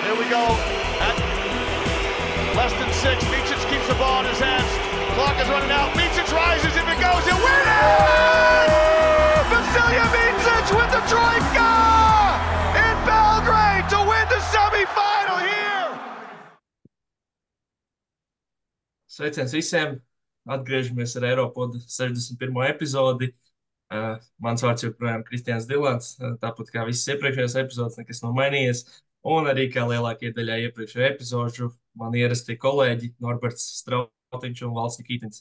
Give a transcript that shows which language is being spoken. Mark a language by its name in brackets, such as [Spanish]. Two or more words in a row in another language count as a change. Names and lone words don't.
[English] go at less than 6. Micic keeps the ball in his hands. Clock is running out. Micic rises. If it goes, he'll win it! Vasilija Micic with the trojka in Belgrade to win the semifinal here! [Latvian] Sveiciens visiem! Atgriežamies ar Eiropodu 61. epizodi. Mans vārds joprojām Kristians Dilants, tāpat kā visas iepriekšējās epizodes, nekas nav mainījies. Un arī kā lielākajai daļai iepriekšējo epizožu, man ierastie kolēģi Norberts Strautiņš un Valsts Nikītins.